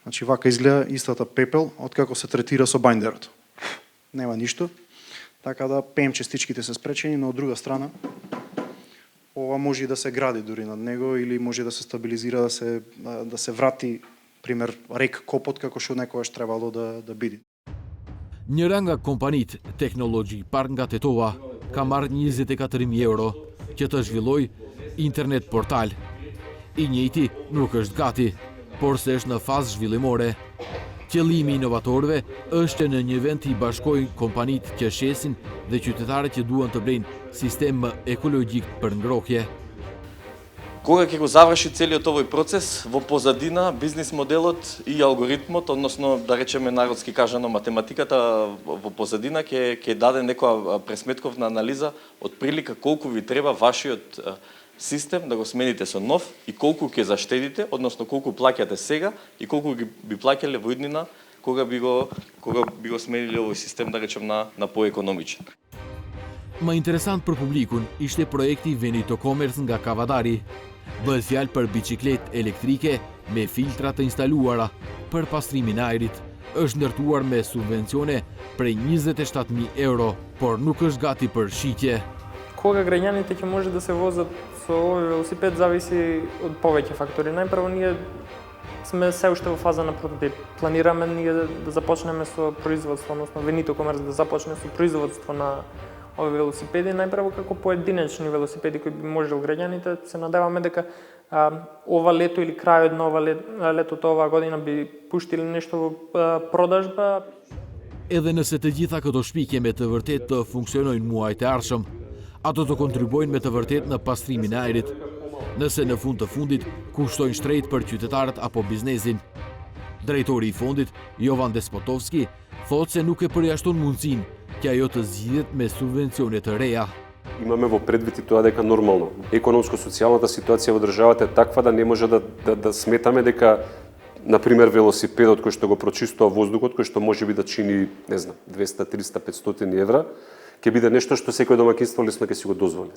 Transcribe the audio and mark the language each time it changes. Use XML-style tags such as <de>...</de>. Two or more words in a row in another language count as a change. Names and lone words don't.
<mk>Значи вака изгледа истата пепел откако се третира со бајндерот. Нема ништо. Така да ПМ частичките се спречени, но од друга страна ова може и да се гради дури над него или може да се стабилизира, да се врати пример рек копот како што некогаш требало да биде.</mk> <sq>Njëra nga kompanit teknologjik park nga Tetova ka marrë 24.000 euro që të zhvilloj internet portal. I njëjti nuk është gati, por se është në fazë zhvillimore. Qëllimi i inovatorëve është që në një vend të i bashkojnë kompanit që shesin dhe qytetarët që duan të blejnë sistem ekologjik për ngrohje.</sq> <mk>Кога ќе го заврши целиот овој процес, во позадина бизнис моделот и алгоритмот, односно да речеме народски кажано математиката во позадина ќе даде некоја пресметковна анализа од прилика колку ви треба вашиот систем да го смените со нов и колку ќе заштедите, односно колку плаќате сега и колку би плаќале во иднина кога би го смениле овој систем, да речем, на поекономичен.</mk> <sq>Më interesant për publikun ishte projekti Veneto Commerce nga Kavadari. Bëhet fjalë për biçikletë elektrike me filtra të instaluara për pastrimin e ajrit. Është ndërtuar me subvencione prej 27.000 euro, por nuk është gati për shitje.</sq> <mk>Кога граѓаните ќе може да се возат со овој велосипед зависи од повеќе фактори. Најпрво ние сме се уште во фаза на прототип. Планираме ние да започнеме со производство, односно Veneto Commerce да започне со производство на овие велосипеди, најпрво како поединечни велосипеди кои би можел граѓаните. Се надеваме дека ова лето или крајот на летото оваа година би пуштиле нешто во продажба.</mk> <sq>Edhe nëse të gjitha këto shpikje me të vërtet të funksionojnë muajt e ardhshëm, ato të kontribuojnë me të vërtet në pastrimin e ajrit, nëse në fund të fundit kushtojnë shtrejt për qytetarët apo biznesin. Drejtori i fondit, Jovan Despotovski, thotë se nuk e përjashton mundësinë që ajo të zgjidhet me subvencione të reja.</sq> <mk>Имаме во предвид и тоа дека нормално. Економско-социјалната ситуација во државата е таква да не може да сметаме дека, например, велосипедот кој што го прочистува воздухот, кој што може би да чини, не знам, 200, 300, 500 евра, ќе биде нешто што секој домаќинство лесно ќе си го дозволи.</mk>